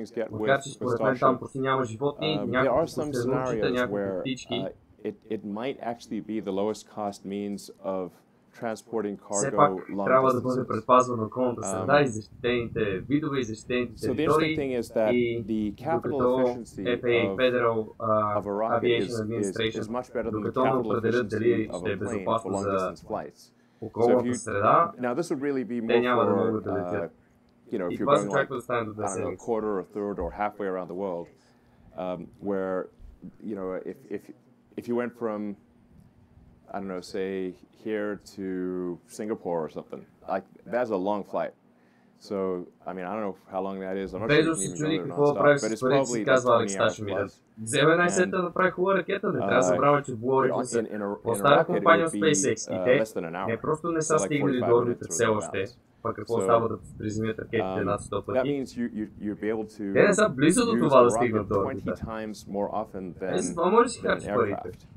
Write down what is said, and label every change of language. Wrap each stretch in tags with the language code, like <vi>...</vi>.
<bg>Макар че според мен там почти няма животни, някакви пустенурчета, някакви птички.</bg> <en>It might actually be the lowest cost means of transporting cargo</en> <bg>все пак трябва да бъде предпазвана околната среда и защитените видове и защитените територии. И докато FAA Federal Aviation Administration, докато не определят дали ще е безопасно за околната среда, те няма да могат да летят. И това се очаква да стане до 10 седмици.</bg> <en>Quarter or third or halfway around the world, where you know, if you went from, I don't know, say here to Singapore or something, like that's a long flight. So, I mean, I don't know how long that is. I'm not sure you can even go there nonstop, but it's probably 20 hours plus.</en> <bg>Вземе най-сетне да направи хубава ракета, не трябва да забравя, че говорите за по-стара компания от Спейсекс и те не просто не са стигнали до орбита все още, пък какво става да приземят ракетите над 100 пъти. Те не са близо до това да стигнат до орбита. За това може да си харчи парите.</bg>